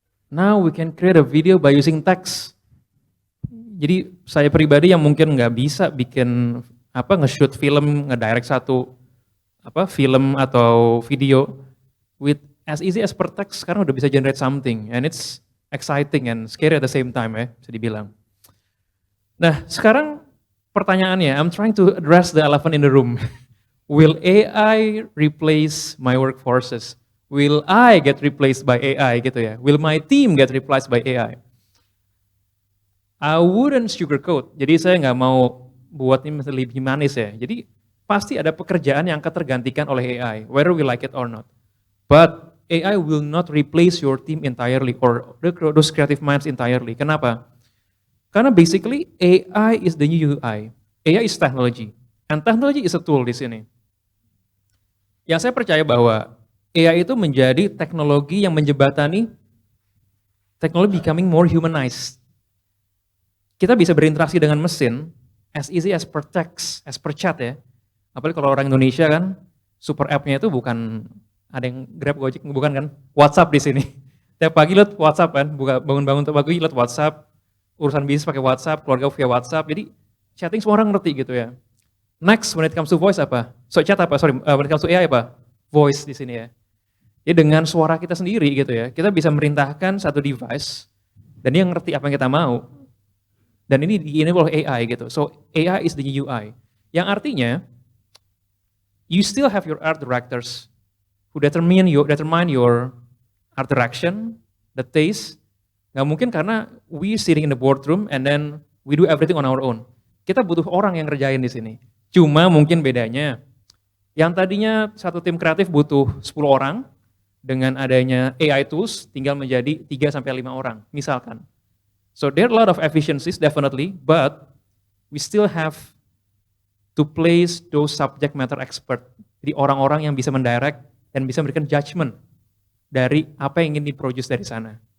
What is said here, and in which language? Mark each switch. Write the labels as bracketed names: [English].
[English] Now we can create a video by using text. [Indonesian] Jadi saya pribadi yang mungkin nggak bisa bikin nge-shoot film, nge-direct satu film atau video [English] with as easy as per text, [Indonesian] sekarang udah bisa [English] generate something and it's exciting and scary at the same time [Indonesian] ya, bisa dibilang. Nah, sekarang pertanyaannya, [English] I'm trying to address the elephant in the room. Will AI replace my workforces? Will I get replaced by AI [Indonesian] gitu ya? [English] Will my team get replaced by AI? I wouldn't sugarcoat. [Indonesian] Jadi saya nggak mau buat ini lebih manis ya. Jadi pasti ada pekerjaan yang akan tergantikan oleh AI, [English] whether we like it or not. But AI will not replace your team entirely or those creative minds entirely. Kenapa? Karena basically AI is the new UI. AI is technology. And technology is a tool di sini. [Indonesian] Yang saya percaya bahwa AI itu menjadi teknologi yang menjembatani teknologi becoming more humanized. Kita bisa berinteraksi dengan mesin [English] as easy as per text, as per chat ya. [Indonesian] Apalagi kalau orang Indonesia kan, super app-nya itu bukan ada yang Grab, Gojek, bukan kan? WhatsApp di sini. Tiap pagi lihat WhatsApp kan, bangun-bangun tiap pagi lihat WhatsApp, urusan bisnis pakai WhatsApp, keluarga via WhatsApp. Jadi chatting semua orang ngerti gitu ya. [English] Next, when it comes to voice [Indonesian] apa? [English] When it comes to AI apa? Voice [Indonesian] di sini ya. Jadi dengan suara kita sendiri gitu ya, kita bisa merintahkan satu device dan dia ngerti apa yang kita mau. Dan ini di-enable oleh AI gitu. [English] So AI is the new UI. [Indonesian] Yang artinya, [English] you still have your art directors who determine your art direction, the taste. [Indonesian] Nggak mungkin karena [English] we sitting in the boardroom and then we do everything on our own. [Indonesian] Kita butuh orang yang ngerjain di sini. Cuma mungkin bedanya, yang tadinya satu tim kreatif butuh 10 orang, dengan adanya AI tools tinggal menjadi 3-5 orang, misalkan. [English] So there are a lot of efficiencies definitely, but we still have to place those subject matter expert, [Indonesian] jadi orang-orang yang bisa mendirect dan bisa memberikan judgment dari apa yang ingin diproduce dari sana.